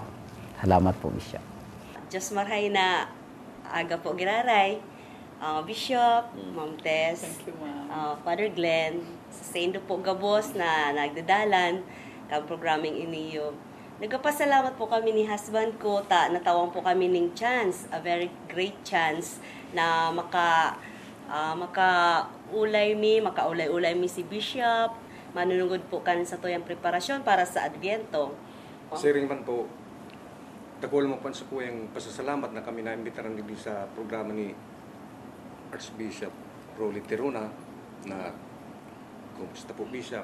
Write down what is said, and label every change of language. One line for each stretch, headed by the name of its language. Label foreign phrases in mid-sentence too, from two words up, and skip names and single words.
Bikol: Salamat po, Bishop. Diyos marhay na aga po giraray. Bishop, Ma'am Tess, Father Glenn, sa Indo po Gabos na nagdadalan kang programming iniyo. Nagpapasalamat po kami ni husband ko, natawang po kami ng chance,
English: a very great chance
Bikol: na makaulay-ulay mi si Bishop, manunugod po kan sa tuyang preparasyon para sa Adviento. Siring man po, dagol mo pa sa po yung pasasalamat na kami na-imbitaran din sa programa ni Archbishop Rolly Teruna na Kumusta po, Bishop.